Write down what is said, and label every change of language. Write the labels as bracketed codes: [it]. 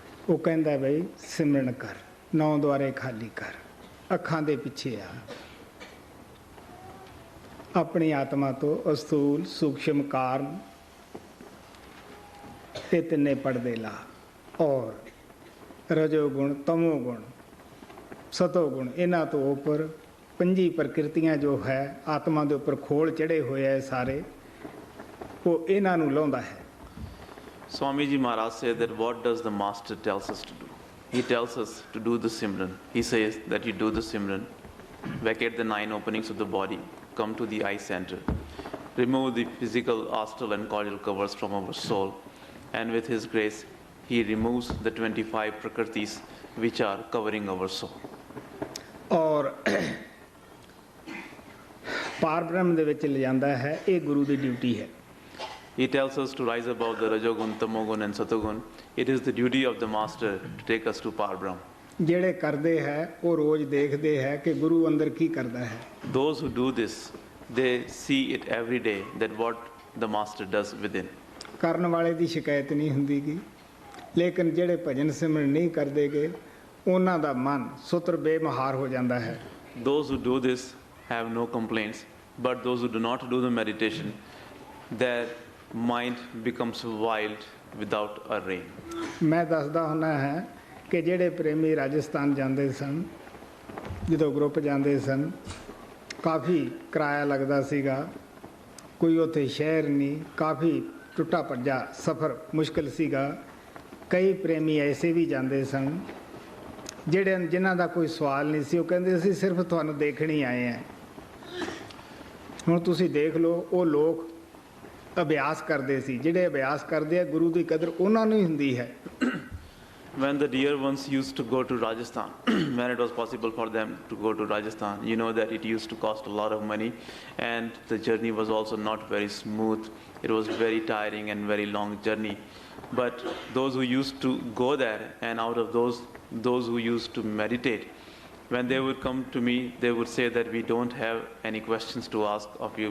[pa] ਉਹ ਕਹਿੰਦਾ ਬਈ ਸਿਮਰਨ ਕਰ, 9 ਦੁਆਰੇ ਖਾਲੀ ਕਰ, ਅੱਖਾਂ ਦੇ ਪਿੱਛੇ ਆ, ਆਪਣੀ ਆਤਮਾ ਤੋਂ ਅਸਥੂਲ ਸੂਖਸ਼ਮ ਕਾਰਨ ਤੇ ਤਿੰਨੇ ਪੜਦੇ ਲਾ, ਔਰ ਰਜੋ ਗੁਣ ਤਮੋ ਗੁਣ ਸਤੋ ਗੁਣ ਇਹਨਾਂ ਤੋਂ ਉੱਪਰ ਪੰਜੀ ਪ੍ਰਕਿਰਤੀਆਂ ਜੋ ਹੈ ਆਤਮਾ ਦੇ ਉੱਪਰ ਖੋਲ ਚੜੇ ਹੋਏ ਐ ਸਾਰੇ, ਉਹ ਇਹਨਾਂ ਨੂੰ ਲਾਉਂਦਾ ਹੈ। [en] Swami Ji Maharaj said that what does the master tells us to do? He tells us to do the Simran. He says that you do the Simran, vacate the 9 openings of the body, come to the eye center, remove the physical, astral and causal covers from our soul, and with his grace he removes the 25 prakritis which are covering our soul. [pa] ਔਰ ਪਾਰ ਬ੍ਰਹਮ ਦੇ ਵਿੱਚ ਲਿਜਾਂਦਾ ਹੈ, ਇਹ ਗੁਰੂ ਦੀ duty ਹੈ। [en] He tells us to rise above the Rajogun, Tamogun and Satogun. It is the duty of the master to take us to Par Brahm. [pa] ਜਿਹੜੇ ਕਰਦੇ ਹੈ ਉਹ ਰੋਜ਼ ਦੇਖਦੇ ਹੈ ਕਿ ਗੁਰੂ ਅੰਦਰ ਕੀ ਕਰਦਾ ਹੈ। [en] Those who do this, they see it every day that what the master does within. [pa] ਕਰਨ ਵਾਲੇ ਦੀ ਸ਼ਿਕਾਇਤ ਨਹੀਂ ਹੁੰਦੀਗੀ, ਲੇਕਿਨ ਜਿਹੜੇ ਭਜਨ ਸਿਮਰਨ ਨਹੀਂ ਕਰਦੇਗੇ ਉਹਨਾਂ ਦਾ ਮਨ ਸੁਤਰ ਬੇਮਹਾਰ ਹੋ ਜਾਂਦਾ ਹੈ। [en] Those who do this have no complaints, but those who do not do the meditation, their mind becomes wild without a rein. [pa] ਮੈਂ ਦੱਸਦਾ ਹੁੰਦਾ ਹੈ ਕਿ ਜਿਹੜੇ ਪ੍ਰੇਮੀ ਰਾਜਸਥਾਨ ਜਾਂਦੇ ਸਨ, ਜਦੋਂ ਗਰੁੱਪ ਜਾਂਦੇ ਸਨ, ਕਾਫੀ ਕਿਰਾਇਆ ਲੱਗਦਾ ਸੀਗਾ, ਕੋਈ ਉੱਥੇ ਸ਼ਹਿਰ ਨਹੀਂ, ਕਾਫੀ ਟੁੱਟਾ ਭੱਜਾ ਸਫ਼ਰ ਮੁਸ਼ਕਿਲ ਸੀਗਾ। ਕਈ ਪ੍ਰੇਮੀ ਐਸੇ ਵੀ ਜਾਂਦੇ ਸਨ ਜਿਨ੍ਹਾਂ ਦਾ ਕੋਈ ਸਵਾਲ ਨਹੀਂ ਸੀ, ਉਹ ਕਹਿੰਦੇ ਅਸੀਂ ਸਿਰਫ ਤੁਹਾਨੂੰ ਦੇਖਣ ਹੀ ਆਏ ਹਾਂ, ਹੁਣ ਤੁਸੀਂ ਦੇਖ ਲਓ। ਉਹ ਲੋਕ ਅਭਿਆਸ ਕਰਦੇ ਸੀ, ਜਿਹੜੇ ਅਭਿਆਸ ਕਰਦੇ ਆ ਗੁਰੂ ਦੀ ਕਦਰ ਉਹਨਾਂ ਨੂੰ ਹੀ ਹੁੰਦੀ ਹੈ। [en] When the dear ones used to go to Rajasthan, when it was possible for them to go to Rajasthan, you know that it used to cost a lot of money, and the journey was also not very smooth. It was very tiring and very long journey. But those who used to go there, and out of those who used to meditate, when they would come to me, they would say that we don't have any questions to ask of you.